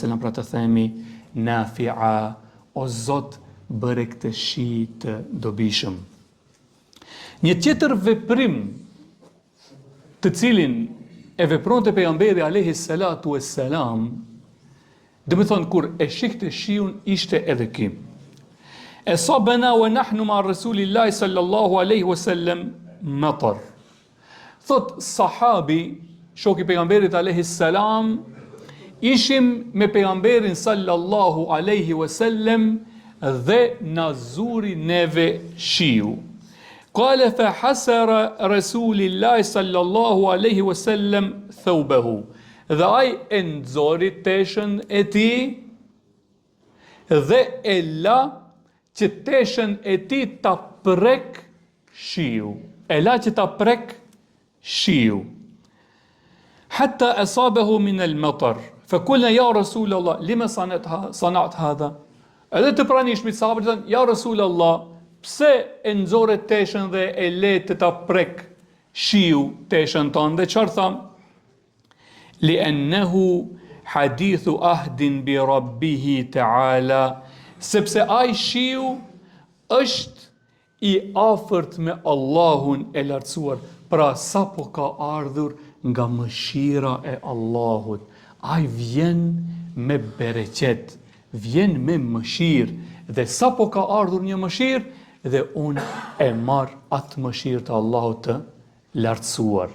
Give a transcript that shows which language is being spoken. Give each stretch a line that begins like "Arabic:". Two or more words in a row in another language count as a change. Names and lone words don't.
Albanian: pra të themi nafi'a, o Zot, bëre këtë shi të dobishëm. Një tjetër veprim të cilin e vepronte pejgamberi a.s. dhe me thonë kur e shikte shiun ishte edhe ky.
Arabic: أصابنا ونحن مع رسول الله صلى الله عليه وسلم مطر.
Albanian: Thot sahabi, shoku i pejgamberit
Arabic: عليه السلام,
Albanian: ishim me pejgamberin
Arabic: صلى الله عليه وسلم
Albanian: dhe na zuri neve shiu.
Arabic: قال فحسر رسول الله صلى الله عليه وسلم ثوبه.
Albanian: Dhe ai e nxori teshën e tij dhe e la që teshën e tij ta prek shiu. E la që ta prek shiu.
Arabic: حتى أصابه من المطر فقلنا يا رسول الله لم صنعت هذا?
Albanian: Edhe të pranishmit sahabët thënë,
Arabic: يا رسول الله,
Albanian: pse e nxore teshën dhe e le të ta prek shiu teshën tonë? Dhe çfarë tham?
Arabic: لأنه حديث عهد بربه تعالى,
Albanian: sepse ai shiu është i afërt me Allahun e lartësuar, pra sa po ka ardhur nga mëshira e Allahut. Ai vjen me bereqet, vjen me mëshirë, dhe sa po ka ardhur një mëshirë, dhe unë e marr atë mëshirë të Allahut të lartësuar.